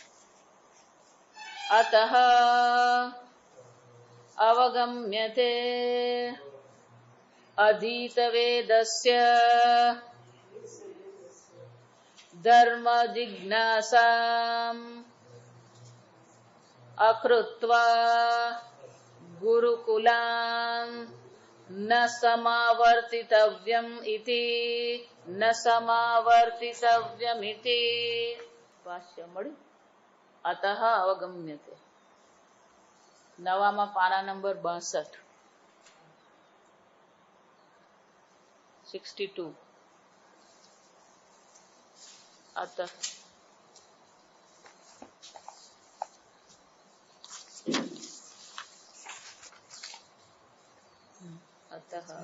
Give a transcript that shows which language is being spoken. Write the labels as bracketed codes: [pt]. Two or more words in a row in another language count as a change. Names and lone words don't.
[sa] अतः अवगम्यते अधीतवेदस्य धर्मजिज्ञासाम् अकृत्वा गुरुकुलान् न समावर्तितव्यम् इति न समावर्तितव्यमिति [gu] ભાષ્ય મળ્યું [sa] अतः अवगम्यते [gu] નવામાં પાના નંબર 62 62 [sa] अतः अतः